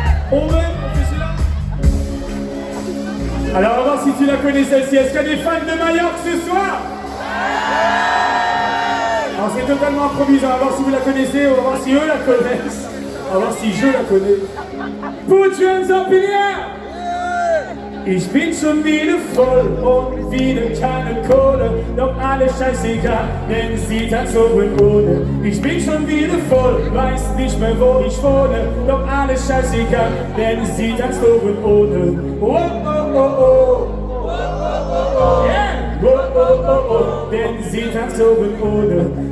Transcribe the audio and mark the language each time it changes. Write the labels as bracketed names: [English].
[French] On fait celui-là? Alors on va voir si tu la connais celle-ci. Est-ce qu'il y a des fans de Majorque ce soir? Alors c'est totalement improvisé, on va voir si vous la connaissez, on va voir si eux la connaissent. On va voir si je la connais. [English] Put your hands up in the air! [German] Ich bin schon wieder voll und wieder keine Kohle, doch alles scheißegal, denn sie tanzt oben ohne. Ich bin schon wieder voll, weiß nicht mehr wo ich wohne, doch alles scheißegal, denn sie tanzt oben ohne. Oh oh oh oh, yeah, oh oh oh oh, denn sie tanzt oben ohne.